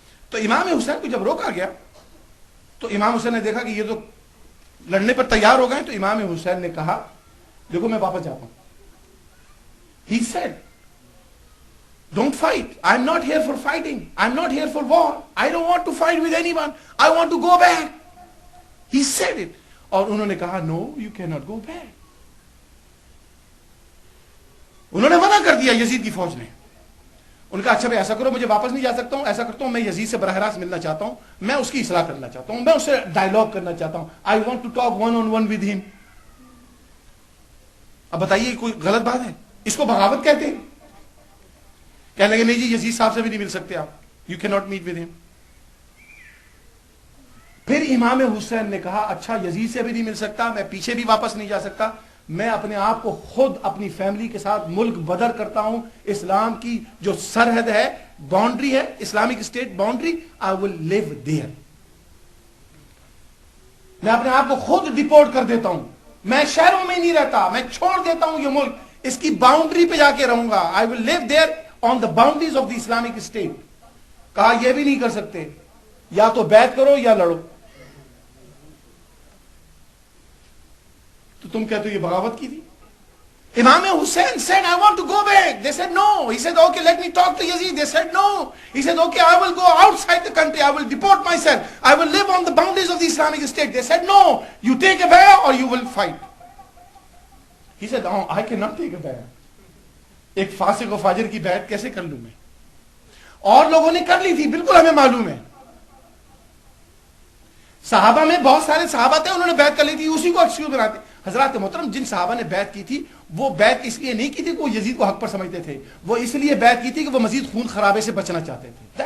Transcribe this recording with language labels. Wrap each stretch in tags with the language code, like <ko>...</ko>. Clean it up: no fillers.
<ur>تو امام حسین کو جب روکا گیا تو امام حسین نے دیکھا کہ یہ تو لڑنے پر تیار ہو گئے. تو امام حسین نے کہا دیکھو میں واپس جاتا ہوں.</ur> <en>He said, don't fight. I'm not here for fighting. I'm not here for war. I don't want to fight with anyone. I want to go back. He said it.</en> <ur>اور انہوں نے کہا</ur> <en>no, you cannot go back.</en> <ur>انہوں نے منع کر دیا یزید کی فوج نے. ان کا اچھا بھائی ایسا کرو، مجھے واپس نہیں جا سکتا ہوں، ایسا کرتا ہوں میں یزید سے براہ راست ملنا چاہتا ہوں، میں اس کی اصلاح کرنا چاہتا ہوں، میں اس سے ڈائلاگ کرنا چاہتا ہوں.</ur> <en>I want to talk one on one with him.</en> <ur>اب بتائیے کوئی غلط بات ہے؟ اس کو بغاوت کہتے ہیں. کہنے لگے نہیں جی یزید صاحب سے بھی نہیں مل سکتے آپ،</ur> <en>you cannot meet with him.</en> <ur>پھر امام حسین نے کہا اچھا یزید سے بھی نہیں مل سکتا، میں پیچھے بھی واپس نہیں جا سکتا، میں اپنے آپ کو خود اپنی فیملی کے ساتھ ملک بدر کرتا ہوں. اسلام کی جو سرحد ہے، باؤنڈری ہے، Islamic state boundary,</ur> <en>I will live there.</en> <ur>میں اپنے آپ کو خود ڈپورٹ کر دیتا ہوں، میں شہروں میں نہیں رہتا، میں چھوڑ دیتا ہوں یہ ملک، اس کی باؤنڈری پہ جا کے رہوں گا.</ur> <en>I will live there on the boundaries of the Islamic state.</en> <ur>کہا یہ بھی نہیں کر سکتے، یا تو بیعت کرو یا لڑو. تو تم کہتے ہو یہ بغاوت کی تھی.</ur> <en>Imam Hussein said, I want to go back. They said no. He said, okay, let me talk to Yazid. They said no. He said, okay, I will go outside the country. I will deport myself. I will live on the boundaries of the Islamic State. They said no. You take a bay'ah or you will fight. He said, oh, I cannot take a bay'ah.</en> <ur>ایک فاسق و فاجر کی بیعت کیسے کر لوں میں؟ اور لوگوں نے کر لی تھی، بالکل ہمیں معلوم ہے. صحابہ میں بہت سارے صحابہ تھے، انہوں نے بیعت کر لی تھی، اسی کو ایکسکیوز بناتے. حضرات محترم، جن صحابہ نے بیعت کی تھی وہ بیعت اس لیے نہیں کی تھی کہ وہ یزید کو حق پر سمجھتے تھے، وہ اس لیے بیعت کی تھی کہ وہ مزید خون خرابے سے بچنا چاہتے تھے.</ur>